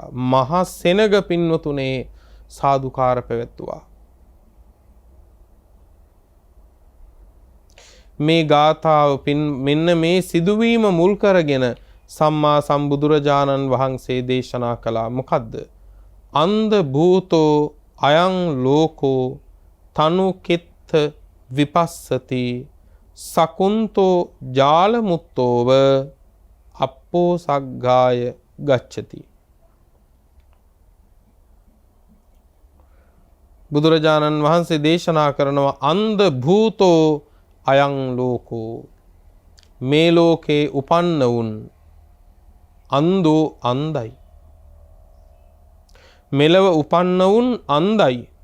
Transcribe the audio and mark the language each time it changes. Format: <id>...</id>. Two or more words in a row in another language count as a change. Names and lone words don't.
<si>මහා සෙනග පින්නතුනේ සාදුකාර පැවැත්තුවා. මේ ගාථාව මෙන්න මේ සිදුවීම මුල් කරගෙන සම්මා සම්බුදුරජාණන් වහන්සේ දේශනා කළා. මොකද්ද?</si> <pi>අන්ධ භූතෝ අයං ලෝකෝ තනු කෙත්ත විපස්සති සකුන්තෝ ජාලමුත්තෝව අප්පෝ සග්ගාය ගච්ඡති.</pi> <si>බුදුරජාණන් වහන්සේ දේශනා කරනවා</si> <pi>අන්ධ භූතෝ අයං ලෝකෝ,</pi> <si>මේ ලෝකේ උපන්න වුන් අන්ධෝ අන්ධයි. මෙලව උපන්න වුන් අන්ධයි.</si>